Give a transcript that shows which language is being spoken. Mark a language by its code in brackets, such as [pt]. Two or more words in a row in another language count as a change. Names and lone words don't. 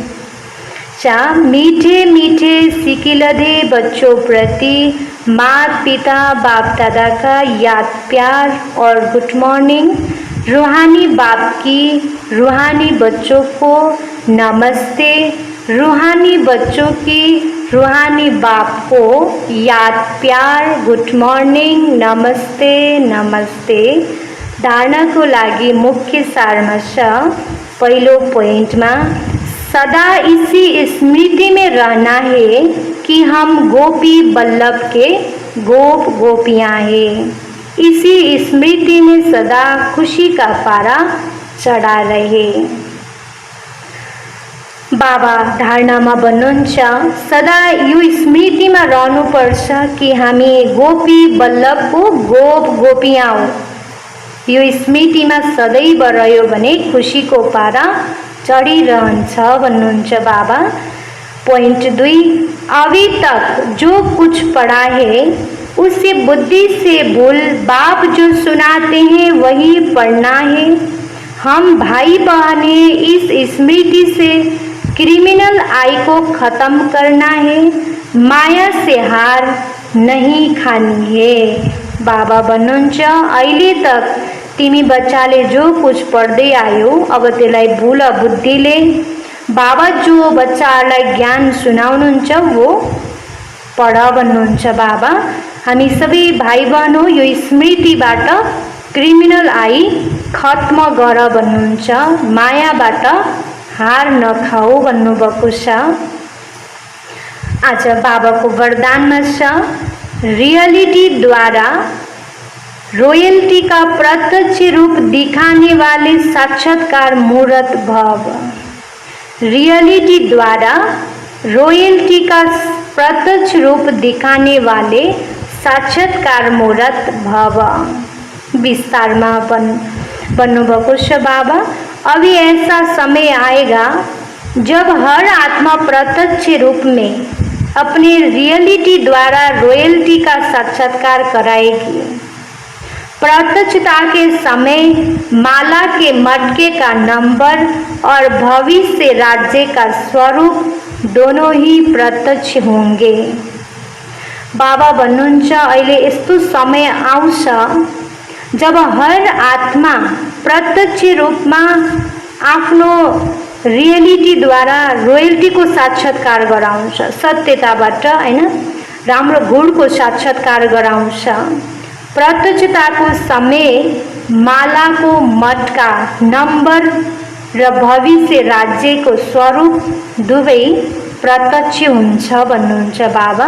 [hi] मीठे मीठे सिकिलधे बच्चों प्रति माता पिता बाप दादा का याद प्यार और [en] good morning. [hi] रूहानी बाप की रूहानी बच्चों को नमस्ते। रूहानी बच्चों की रूहानी बाप को याद प्यार [en] good morning [hi] नमस्ते नमस्ते। [ne] धारणा को लागि मुख्य सारांश पहिलो पॉइंट [hi] में सदा इसी स्मृति में रहना है कि हम गोपी बल्लभ के गोप गोपियाँ हैं। इसी स्मृति में सदा खुशी का पारा चढ़ा रहे। [ne] बाबा धारणामा भन्नुहुन्छ सदा यो स्मृतिमा रहनुपर्छ कि हामी गोपी बल्लभको गोप गोपियाँ हौं। यो स्मृतिमा सदैव रह्यो भने खुशीको पारा चढ़िरहन्छ भन्नुहुन्छ बाबा। [hi] पॉइंट 2 अभी तक जो कुछ पढ़ा है उसे बुद्धि से भूल बाप जो सुनाते हैं वही पढ़ना है। हम भाई बहने इस स्मृति से [en] criminal eye [hi] को खत्म करना है, माया से हार नहीं खानी है। [ne] बाबा भन्नुहुन्छ अहिले तक तिमी बच्चाले जो कुछ पढ्दै आयो अब त्यसलाई भूल बुद्धिले। बाबा जो बच्चाहरूलाई ज्ञान सुनाउनुहुन्छ वो पढ भन्नुहुन्छ बाबा। हामी सबै भाइ बहन हो, यो स्मृतिबाट [en] criminal eye [ne] खत्म गर भन्नुहुन्छ। मायाबाट हार नखाऊ भन्नुभएको छ। आज बाबाको वरदानमा छ [hi] रियलिटी द्वारा रॉयल्टी का प्रत्यक्ष रूप दिखाने वाले साक्षात्कार मूर्त भव। रियलिटी द्वारा रॉयल्टी का प्रत्यक्ष रूप दिखाने वाले साक्षात्कार मूर्त भव। [ne] विस्तार में भन्नुभएको छ बाबा। [hi] अभी ऐसा समय आएगा जब हर आत्मा प्रत्यक्ष रूप में अपने रियलिटी द्वारा रॉयल्टी का साक्षात्कार कराएगी। प्रत्यक्षता के समय माला के मटके का नंबर और भविष्य राज्य का स्वरूप दोनों ही प्रत्यक्ष होंगे। [ne] बाबा भन्नुहुन्छ अहिले यस्तो समय आउँछ जब हर आत्मा प्रत्यक्ष रूप में आफ्नो रियलिटी द्वारा रोयल्टी को साक्षात्कार गराउँछ। सत्यताबाट हैन राम्रो गुण को साक्षात्कार गराउँछ। प्रत्यक्षता को समय माला को मटका नंबर र भविष्य राज्य को स्वरूप दुवै प्रत्यक्ष हुन्छ भन्नुहुन्छ बाबा।